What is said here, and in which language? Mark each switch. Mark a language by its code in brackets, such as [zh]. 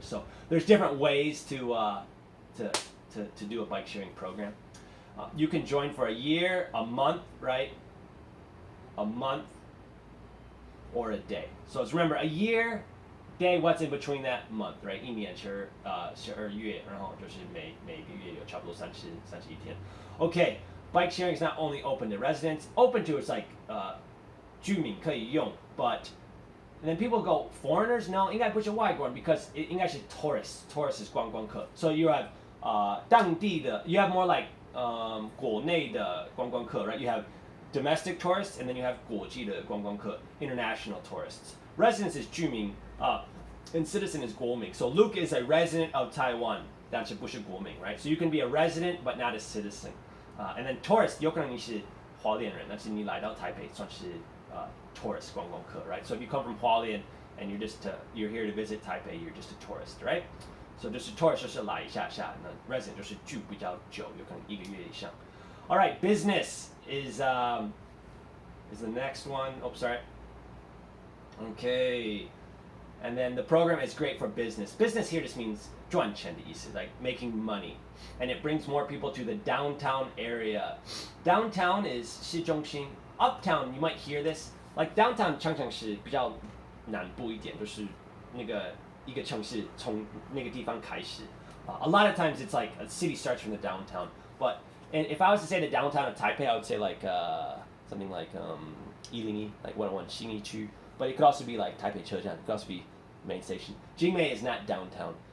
[en] So there's different ways to do a bike sharing program. You can join for a year, a month, right? A month or a day. So it's, remember, a year, day, what's in between that month, right? [zh] 一年是12月，然后就是每个月有差不多31天。 [en] Okay, bike sharing is not only open to residents. Open to is like [zh] 居民可以用 [en] but and then people go, foreigners? [zh] No, 应该不是外国人 [en] because it [zh] 应该是 tourists. [en] Tourists is 观光客. So you have [zh] 当地的 [en] you have more like [zh] 国内的观光客, [en] right? You have domestic tourists and then you have [zh] 国际的观光客, [en] international tourists. Residents is 居民 and citizen is 国民. So Luke is a resident of Taiwan. [zh] 但是不是国民, right? [en] So you can be a resident but not a citizen. And then tourist [zh] 有可能你是花莲人，但是你来到台北算是 [en] tourist 观光客, right? So if you come from Hualien and you're here to visit Taipei, you're just a tourist, right? [zh] So 就是 tourist 就是来一下下，那 resident 就是住比较久，有可能1个月以上。 [en] All right, business is the next one. Oh, sorry. Okay, and then the program is great for business. Business here just means [zh] 赚钱的意思, [en] like making money, and it brings more people to the downtown area. Downtown is 市中心. Uptown, you might hear this. Like downtown [zh] 常常是比较南部一点，就是那个一个城市从那个地方开始。 [en] A lot of times it's like a city starts from the downtown. But and if I was to say the downtown of Taipei, I would say like something like 101, like [zh] 101信义区. [en] But it could also be like Taipei 车站. It could also be main station. Jingmei is not downtown.